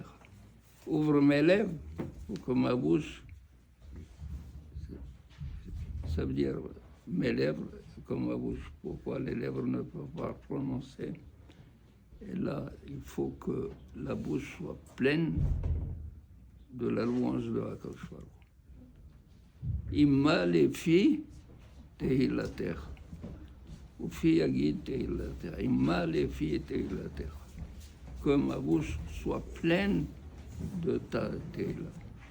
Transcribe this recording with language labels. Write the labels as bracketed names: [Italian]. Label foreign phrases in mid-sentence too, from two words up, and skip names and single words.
[French] Ouvre mes lèvres pour que ma bouche, ça veut dire mes lèvres comme ma bouche. Pourquoi les lèvres ne peuvent pas prononcer? Et là, il faut que la bouche soit pleine de la louange de [Hebrew] הקדוש ברוך הוא. Ima לפי תהילתך. ופי יגיד תהילתך. Ima לפי תהילתך. [French] Que ma bouche soit pleine de ta théila.